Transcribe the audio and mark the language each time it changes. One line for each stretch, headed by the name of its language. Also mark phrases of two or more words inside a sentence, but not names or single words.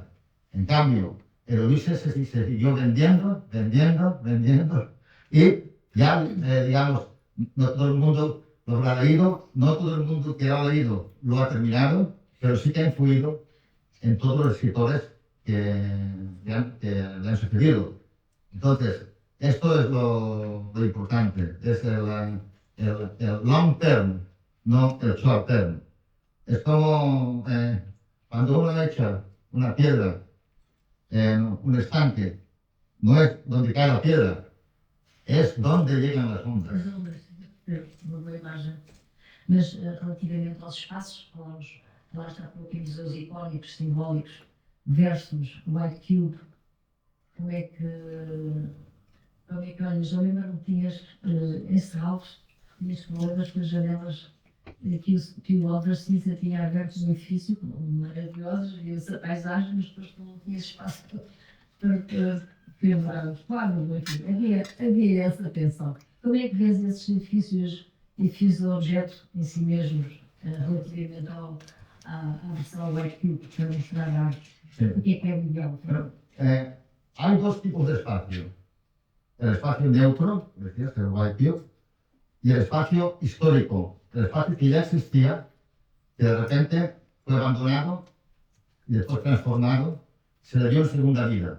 Spanish: En cambio, el Ulises se siguió vendiendo, y ya, digamos, no todo el mundo lo habrá leído, no todo el mundo que lo ha leído lo ha terminado, pero sí que ha influido en todos los escritores que le han sucedido. Entonces, esto es lo importante, es el
English: long term,
Spanish: no el
English: short term.
Spanish: Es como cuando uno echa una piedra en un estanque, no es donde cae la piedra, es donde llegan las ondas.
Portuguese: Uma boa imagem. Mas relativamente aos espaços, lá está por aqui museus icónicos, simbólicos, versus
English: White Cube,
Portuguese: como é que olha, já lembro que tinhas encerrados, tinhas problemas com as janelas que o Álvaro Sintra tinha abertos no edifício, maravilhosos, via-se a paisagem, mas depois não tinha espaço para pendurar os quadros, enfim, havia essa tensão. Como é que vês esses edifícios de objeto em si mesmos, relativamente à versão
English: White Cube,
Portuguese: para mostrar a arte? O que é o ideal?
Spanish: Hay dos tipos de espacio. El espacio neutro, decías, el
English: White Cube,
Spanish: y el espacio histórico, el espacio que ya existía, que de repente fue abandonado y después transformado, se le dio en segunda vida.